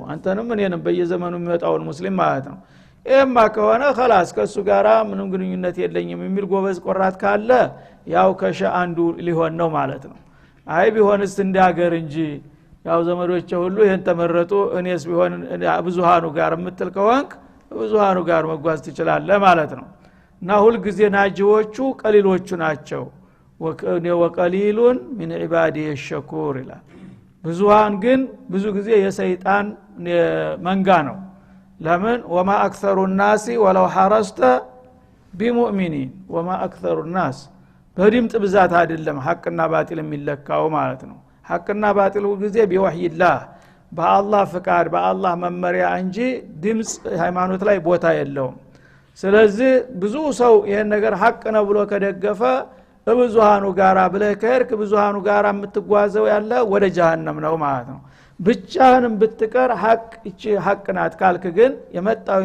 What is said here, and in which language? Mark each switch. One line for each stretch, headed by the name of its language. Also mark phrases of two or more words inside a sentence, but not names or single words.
Amharic: አንተንም እኔንም በየዘመኑ የሚመጣውን ሙስሊም ማለት ነው እማ ከሆነ خلاص ከሱ ጋራ ምንም ግንኙነት የለኝም የሚል ጎበዝ ቆራት ካለ ያው ከሸ አንዱ ሊሆን ነው ማለት ነው አይ ቢሆንስ እንዳገር እንጂ ያው ዘመዶች ሁሉ ይሄን ተመረጡ እኔስ ቢሆን ብዙሃኑ ጋር የምትል ከሆንክ ብዙሃኑ ጋር መጓዝ ትችላለህ ማለት ነው እና ሁሉ ጊዜ ናጂዎቹ ቀሊሎቹ ናቸው
Arabic: وقليل من عبادي الشكور
Amharic: ይላል ብዙሃን ግን ብዙ ጊዜ የሰይጣን መንጋ ነው ለምን
Arabic: وما اكثر الناس ولو حرصت بمؤمنين وما اكثر الناس
Amharic: በድምጥ ብዛት አይደለም ሐቅና ባጢል የሚለካው ማለት ነው ሐቅና ባጢል ጊዜ ቢወህይላህ በአላህ ፍቃድ በአላህ መመሪያ እንጂ ድምጽ ሃይማኖት ላይ ቦታ የለውም ስለዚህ ብዙ ሰው ይሄን ነገር ሐቅ ነው ብሎ ከደገፈ በብዙሃኑ ጋራ ብለህ ከርክ ብዙሃኑ ጋራ የምትጓዘው ያለ ወደ ጀሃነም ነው ማለት ነው ብቻህንም ብትቀር ሐቅ እቺ ሐቅ ናት ካልክ ግን የመጣው